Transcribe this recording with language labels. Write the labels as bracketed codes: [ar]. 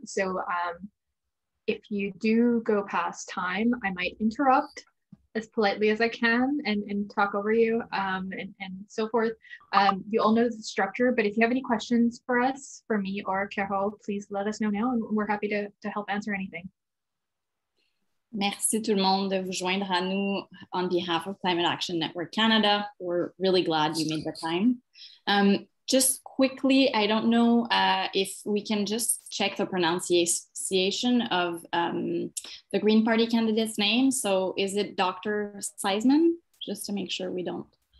[en] So if you do go past time, I might interrupt as politely as I can and talk over you and so forth. You all know the structure, but if you have any questions for us, for me or Carol, please let us know now and we're happy to help answer anything. [fr] Merci tout le monde de vous joindre à nous [en] on behalf of Climate Action Network Canada. We're really glad you made the time. Just quickly, I don't know if we can just check the pronunciation of the Green Party candidate's name. So is it Dr. Seisman? Just to make sure we don't.